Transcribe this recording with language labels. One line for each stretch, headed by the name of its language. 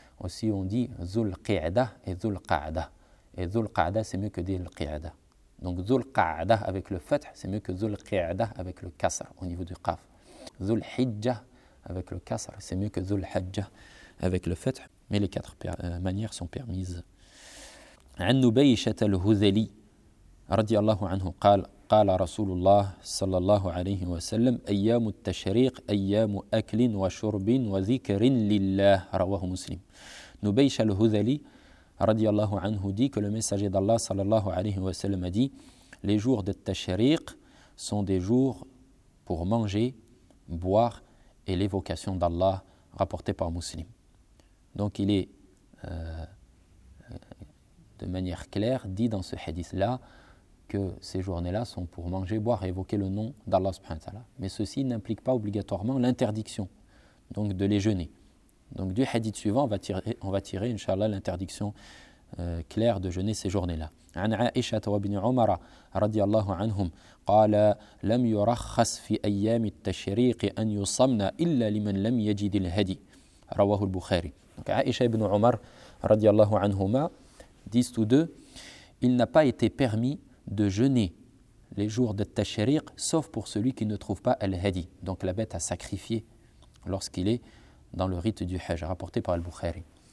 French: Aussi, on dit Dhul-Qi'dah et Dhul-Qa'dah. Et Dhul-Qa'dah, c'est mieux que Dhul-Qi'dah. Donc Dhul-Qa'dah avec le fath, c'est mieux que Dhul-Qi'dah avec le kasr au niveau du qaf. Dhul-Hijjah avec le kasr, c'est mieux que Dhul-Hajjah avec le fath, mais les quatre manières sont permises.
Arabic: عن نبيشة الهذلي رضي الله عنه قال قال رسول الله صلى الله عليه وسلم أيام التشريق أيام أكل وشرب وذكر لله رواه مسلم. نبيشة الهذلي رضي الله عنه
French: dit que le messager d'Allah
Arabic: صلى الله عليه وسلم
French: a dit les jours de التشريق sont des jours pour manger, boire et l'évocation d'Allah, rapporté par Muslim. Donc il est de manière claire, dit dans ce hadith-là que ces journées-là sont pour manger, boire et évoquer le nom d'Allah subhanahu wa ta'ala. Mais ceci n'implique pas obligatoirement l'interdiction, donc de les jeûner. Donc du hadith suivant, on va tirer, inshallah, l'interdiction claire de jeûner ces journées-là.
Arabic: عن عائشة وابن عمر رضي الله عنهم قال لم يرخص في أيام التشريق أن يصمنا إلا لمن لم يجد الهدي رواه البخاري.
French: Donc
Arabic: عائشة ابن عمر رضي الله عنهما
French: disent tous deux, il n'a pas été permis de jeûner les jours de Tashriq, sauf pour celui qui ne trouve pas Al-Hadi, donc la bête à sacrifier lorsqu'il est dans le rite du Hajj, rapporté par Al-Bukhari.